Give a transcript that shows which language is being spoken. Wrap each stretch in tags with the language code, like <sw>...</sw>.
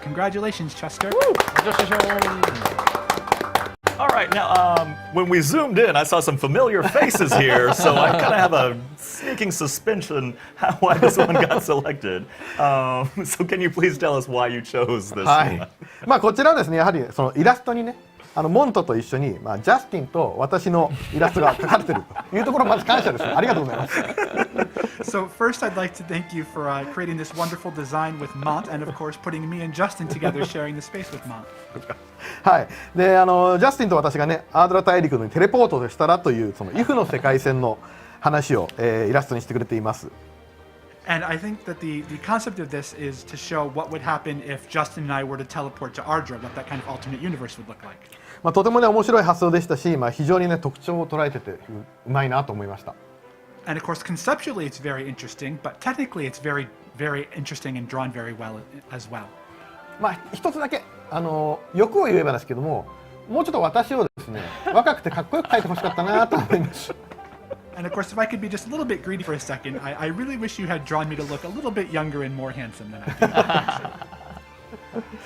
<en>Congratulations, Chester. All right, now when we zoomed in, I saw some familiar faces here, so I kind of have a sneaking suspicion why this one got selected. So can you please tell us why you chose this は one? い。</en> <ja>まあこちらはですね、やはりそのイラストにね、モントと一緒に、ジャスティンと私のイラストが描かれているというところまず感謝です。ありがとうございます。</ja> <en>So first, I'd like to thank you for creating this wonderful design with Mont, and of course, putting me and Justin together, sharing the space with Mont.</en> <ja>はい。で、ジャスティンと私がね、アードラ大陸にテレポートでしたらというそのイフの世界線の話を、イラストにしてくれています。</ja> <en>And I think that the concept of this is to show what would happen if Justin and I were to teleport to Ardra, what that kind of alternate universe would look like.</en> <ja>まあとてもね面白い発想でしたし、非常にね特徴を捉えててうまいなと思いました。</ja> <en>And of course, conceptually, it's very interesting, but technically, it's very, very interesting and drawn very well as well.</en> <ja>一つだけ欲を言えばですけども、もうちょっと私をですね若くてかっこよく描いてほしかったなと思います。</ja> <en>And of course, if I could be just a little bit greedy for a second, I really wish you had drawn me to look a little bit younger and more handsome than I do.</en>